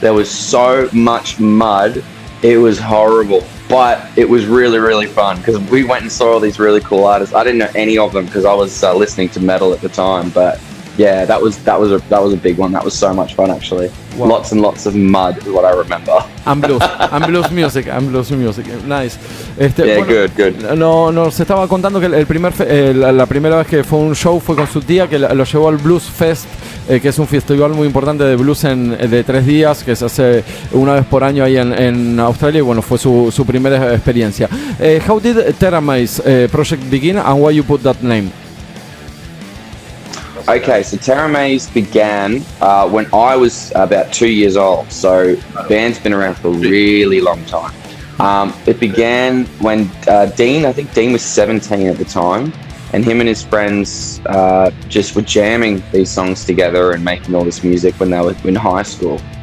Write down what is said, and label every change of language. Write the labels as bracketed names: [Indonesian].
[English] There was so much mud, it was horrible, but it was really, really fun because we went and saw all these really cool artists. I didn't know any of them because I was listening to metal at the time, but yeah, that was a big one. That was so much fun, actually. Wow. Lots and lots of mud is what I remember. And blues music. Nice. Yeah, bueno, good. [Spanish] Nos estaba contando que la primera vez que fue un show fue con su tía, que lo llevó al Blues Fest, que es un festival muy importante de blues de 3 días, que se hace una vez por año ahí en Australia, y bueno, fue su primera experiencia. [English] How did TERAMAZE project begin, and why you put that name? Okay, so TERAMAZE began when I was about 2 years old, so the band's been around for a really long time. It began when Dean was 17 at the time, and him and his friends just were jamming these songs together and making all this music when they were in high school.